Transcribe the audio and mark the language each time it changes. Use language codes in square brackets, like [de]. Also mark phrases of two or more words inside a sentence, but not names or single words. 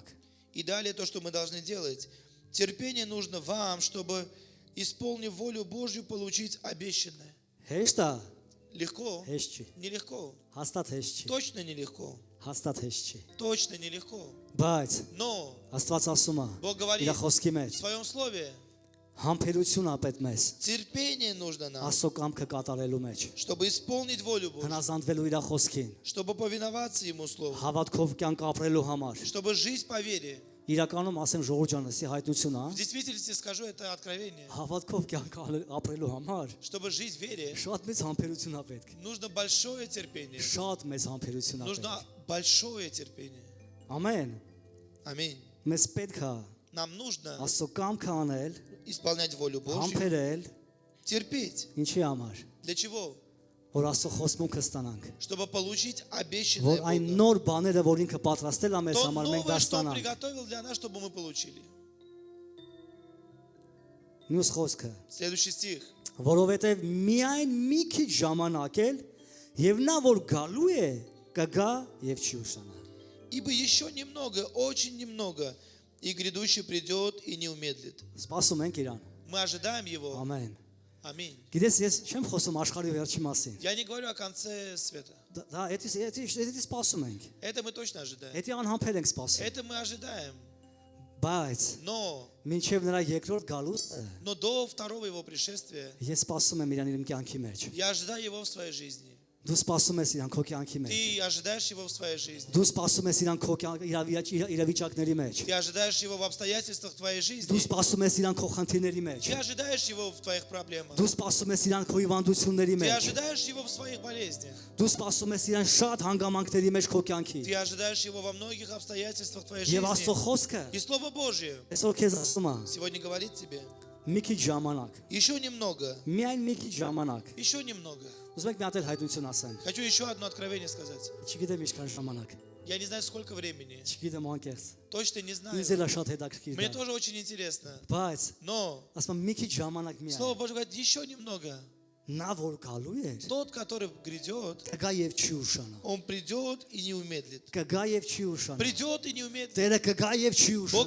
[ru] И далее то, что мы должны делать. Терпение нужно вам, чтобы, исполнив волю Божью, получить обещанное. [hy] Հեշտ է, [ru] Легко? [hy] հեշտ չի։ [ru] Нелегко. [hy] Հաստատ հեշտ չի։ [ru] Точно нелегко. [hy] Հաստատ հեշտ չի։ [ru] Точно нелегко. [hy] Բայց [ru] Но [hy] Աստված ասում է [ru] Бог говорит [hy] իր խոսքի [ru] в [hy] մեջ [ru] своем слове, [hy] համբերություն ապետ մեզ [ru] терпение нужно нам, [hy] Աստծո կամքը կատարելու մեջ [ru] чтобы исполнить волю Божью, [hy] հնազանդվելու իր խոսքին [ru] чтобы повиноваться Ему Слову, [hy] հավատքով կյանք ապրելու համար [ru] чтобы жизнь по вере. [hy] իրականում ասեմ Ժողովուրդ ջան, սի հայտնություն է [ru] В действительности скажу это откровение. [hy] հավատքով կյանք ապրելու համար [ru] Чтобы жить в вере, [hy] շատ մեծ համբերություն է պետք [ru] нужно большое терпение. [hy] շատ մեծ համբերություն է [ru] Нужно [hy] պետք [ru] большое терпение. [hy] ամեն [ru] Аминь. [hy] մեզ պետք է [ru] Нам нужно [hy] Աստծո կամքը անել [ru] исполнять волю Божью, [hy] համբերել [ru] терпеть. [hy] ինչի համար [ru] Для чего? [hy] որ Աստծո խոստմունքը ստանանք [ru] Чтобы получить [hy] որ [ru] обещанное [hy] այն [ru] Богом. [hy] նոր բաները որ ինքը պատրաստել է մեզ [ru] То [hy] համար մենք դա [ru] новое, что Он [hy] ստանանք [ru] приготовил для нас, чтобы мы получили. [hy] մյուս խոսքը [ru] Следующий стих. [hy] որովհետև միայն մի քիչ ժամանակ էլ եւ նա որ գալու է կգա եւ չի ուշանա [ru] Ибо еще немного, очень немного, и грядущий придет и не умедлит. [hy] սպասում ենք իրան [ru] Мы ожидаем Его. [hy] ամեն [ru] Аминь. [hy] գիտես ես չեմ խոսում աշխարհի վերջի մասին [ru] Я не говорю о конце света. [hy] դա էդի սպասում ենք [ru] Это мы точно ожидаем. [hy] էդի անհամբեր ենք սպասում [ru] Это мы ожидаем. [hy] բայց [ru] Но [hy] մինչև նրա երկրորդ գալուստը [ru] до второго Его пришествия [hy] ես սպասում եմ իրան իմ կյանքի մեջ [ru] я ожидаю Его в своей жизни. [hy] դու սպասում ես իրան քո կյանքի մեջ [ru] Ты ожидаешь Его в своей жизни. [hy] դու սպասում ես իրան քո իրավիճակների մեջ [ru] Ты ожидаешь Его в обстоятельствах твоей жизни. [hy] դու սպասում ես իրան քո խնդիրների մեջ [ru] Ты ожидаешь Его в твоих проблемах. [hy] դու սպասում ես իրան քո հիվանդությունների [ru] Ты [hy] մեջ [ru] ожидаешь Его в своих болезнях. [hy] դու սպասում ես իրան շատ հանգամանքների մեջ քո կյանքի [ru] Ты ожидаешь Его во многих обстоятельствах твоей [hy] եւ Աստծո [ru] жизни. [hy] խոսքը [ru] И Слово Божье [hy] այսօր քեզ ասում է [ru] сегодня говорит тебе, [hy] մի քիչ ժամանակ [ru] еще немного, [hy] միայն մի քիչ ժամանակ [ru] еще немного. [hy] ուզում եք մի հատ էլ հայտնություն ասեմ [ru] Хочу еще одно откровение сказать. [hy] չգիտեմ ինչքան ժամանակ [ru] Я не знаю, сколько времени. [hy] չգիտեմ անկեղծ [ru] Точно не знаю. [hy] ինձ էլ է շատ հետաքրքիր [ru] Мне [hy] դա [ru] тоже очень интересно. [hy] բայց [ru] Но [hy] ասում եմ մի քիչ ժամանակ միայն [ru] Слово Божье говорит, еще немного. [hy] նա որ գալու է [ru] Тот, который грядет, [hy] կգա եւ չի ուշանա [ru] он придет и не умедлит. [hy] կգա եւ չի ուշանա [ru] Придет и не умедлит. [hy] Տերը կգա եւ չի [ru] Бог